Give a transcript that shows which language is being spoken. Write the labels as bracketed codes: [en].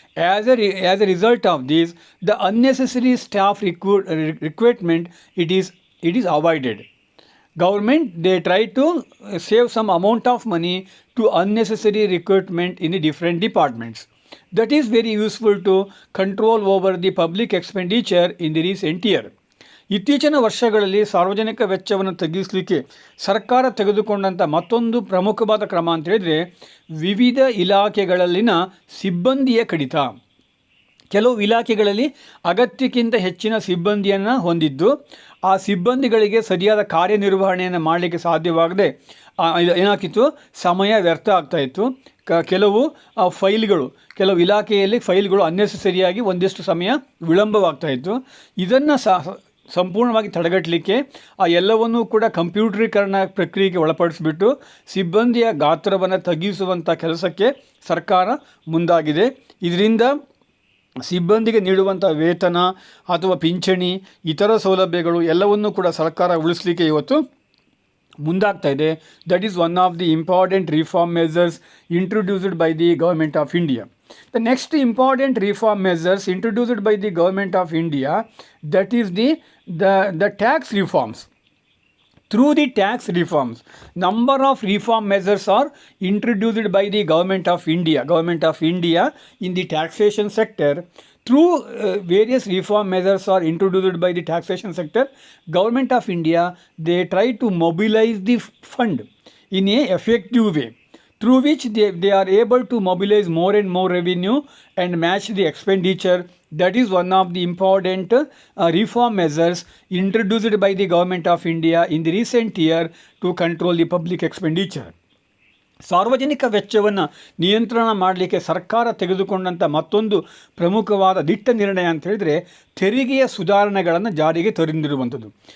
[en] As a result of this, the unnecessary staff recruitment, it is avoided. Government, they try to save some amount of money to unnecessary recruitment in the different departments. That is very useful to control over the public expenditure in the recent year. [kn] ಇತ್ತೀಚಿನ ವರ್ಷಗಳಲ್ಲಿ ಸಾರ್ವಜನಿಕ ವೆಚ್ಚವನ್ನು ತಗ್ಗಿಸಲಿಕ್ಕೆ ಸರ್ಕಾರ ತೆಗೆದುಕೊಂಡಂಥ ಮತ್ತೊಂದು ಪ್ರಮುಖವಾದ ಕ್ರಮ ಅಂತ ಹೇಳಿದರೆ ವಿವಿಧ ಇಲಾಖೆಗಳಲ್ಲಿನ ಸಿಬ್ಬಂದಿಯ ಕಡಿತ. ಕೆಲವು ಇಲಾಖೆಗಳಲ್ಲಿ ಅಗತ್ಯಕ್ಕಿಂತ ಹೆಚ್ಚಿನ ಸಿಬ್ಬಂದಿಯನ್ನು ಹೊಂದಿದ್ದು ಆ ಸಿಬ್ಬಂದಿಗಳಿಗೆ ಸರಿಯಾದ ಕಾರ್ಯನಿರ್ವಹಣೆಯನ್ನು ಮಾಡಲಿಕ್ಕೆ ಸಾಧ್ಯವಾಗದೆ ಏನಾಗ್ತಿತ್ತು, ಸಮಯ ವ್ಯರ್ಥ ಆಗ್ತಾಯಿತ್ತು. ಕೆಲವು ಕೆಲವು ಇಲಾಖೆಯಲ್ಲಿ ಫೈಲ್ಗಳು ಅನ್ನೆಸೆಸರಿಯಾಗಿ ಒಂದಿಷ್ಟು ಸಮಯ ವಿಳಂಬವಾಗ್ತಾಯಿತ್ತು. ಇದನ್ನು ಸಂಪೂರ್ಣವಾಗಿ ತಡೆಗಟ್ಟಲಿಕ್ಕೆ ಆ ಎಲ್ಲವನ್ನೂ ಕೂಡ ಕಂಪ್ಯೂಟರೀಕರಣ ಪ್ರಕ್ರಿಯೆಗೆ ಒಳಪಡಿಸಿಬಿಟ್ಟು ಸಿಬ್ಬಂದಿಯ ಗಾತ್ರವನ್ನು ತಗ್ಗಿಸುವಂಥ ಕೆಲಸಕ್ಕೆ ಸರ್ಕಾರ ಮುಂದಾಗಿದೆ. ಇದರಿಂದ ಸಿಬ್ಬಂದಿಗೆ ನೀಡುವಂಥ ವೇತನ ಅಥವಾ ಪಿಂಚಣಿ, ಇತರ ಸೌಲಭ್ಯಗಳು ಎಲ್ಲವನ್ನೂ ಕೂಡ ಸರ್ಕಾರ ಉಳಿಸಲಿಕ್ಕೆ ಇವತ್ತು ಮುಂದಾಗ್ತಾ ಇದೆ. [en] That is one of the important reform measures introduced by the government of India. The next important reform measures introduced by the Government of India, that is the tax reforms. Through the tax reforms, number of reform measures are introduced by the Government of India in the taxation sector. Through various reform measures are introduced by the taxation sector, Government of India, they try to mobilize the fund in a effective way, through which they are able to mobilize more and more revenue and match the expenditure. That is one of the important reform measures introduced by the Government of India in the recent year to control the public expenditure. [kn] ಸಾರ್ವಜನಿಕ ವೆಚ್ಚವನ್ನು ನಿಯಂತ್ರಣ ಮಾಡಲಿಕ್ಕೆ ಸರ್ಕಾರ ತೆಗೆದುಕೊಂಡಂಥ ಮತ್ತೊಂದು ಪ್ರಮುಖವಾದ ದಿಟ್ಟ ನಿರ್ಣಯ ಅಂತ ಹೇಳಿದರೆ ತೆರಿಗೆಯ ಸುಧಾರಣೆಗಳನ್ನು ಜಾರಿಗೆ ತಂದಿರುವಂಥದ್ದು.